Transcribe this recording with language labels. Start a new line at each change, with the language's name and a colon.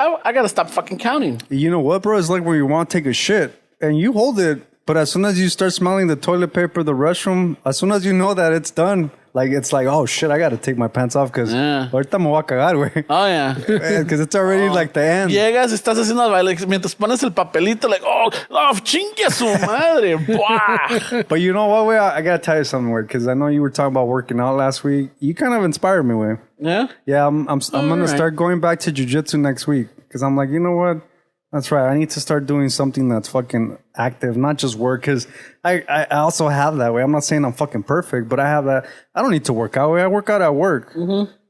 English: I got to stop fucking counting. You know what, bro? It's like when you want to take a shit and you hold it. But as soon as you start smelling the toilet paper, the restroom, as soon as you know that it's done, like it's like, oh shit, I got to take my pants off because
Spanish: ahorita me voy a cagar, güey.
English: Oh, yeah. Because it's already like the end.
Spanish: Llegas, estás haciendo el baile, mientras pones el papelito,
English: like, oh,
Spanish: chingue a su madre.
English: But you know what, güey? I got to tell you something, güey, because I know you were talking about working out last week. You kind of inspired me, güey. Yeah? Yeah, I'm going to start going back to jiu-jitsu next week because I'm like, you know what? That's right. I need to start doing something that's fucking active, not just work. Because I also have that way. I'm not saying I'm fucking perfect, but I have that. I don't need to work out. I work out at work. Mm-hmm.